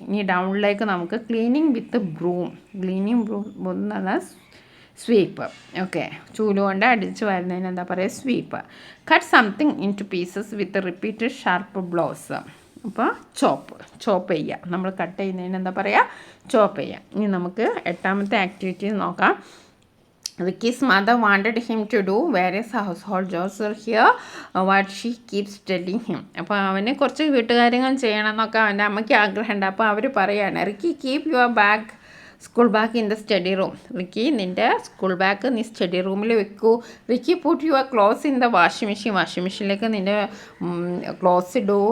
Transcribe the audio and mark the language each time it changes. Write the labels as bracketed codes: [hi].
[ml] ഇനി ഡൗണിലേക്ക് നമുക്ക് ക്ലീനിങ് വിത്ത് ബ്രൂം എന്ന് പറഞ്ഞാൽ സ്വീപ്പ്. ഓക്കെ, ചൂലുകൊണ്ട് അടിച്ച് വരുന്നതിന് എന്താ പറയുക, sweep. [en] Cut something into pieces with repeated sharp blows. [ml] അപ്പോൾ ചോപ്പ് ചെയ്യുക. നമ്മൾ കട്ട് ചെയ്യുന്നതിന് എന്താ പറയുക, ചോപ്പ് ചെയ്യുക. ഇനി നമുക്ക് 8ാമത്തെ ആക്ടിവിറ്റി നോക്കാം. [en] Ricky's mother wanted him to do various household jobs here, what she keeps telling him. [ml] അപ്പോൾ അവന് കുറച്ച് വീട്ടുകാര്യങ്ങൾ ചെയ്യണം എന്നൊക്കെ അവൻ്റെ അമ്മയ്ക്ക് ആഗ്രഹമുണ്ട്. അപ്പോൾ അവർ പറയുകയാണ്, [en] Ricky keep your bag school bag in the study room. [ml] Ricky നിൻ്റെ സ്കൂൾ ബാഗ് നീ സ്റ്റഡി റൂമിൽ വെക്കൂ. [en] Ricky put your clothes in the washing machine. [ml] Washing മെഷീനിലേക്ക് നിൻ്റെ ക്ലോത്ത്സ് ഇടൂ.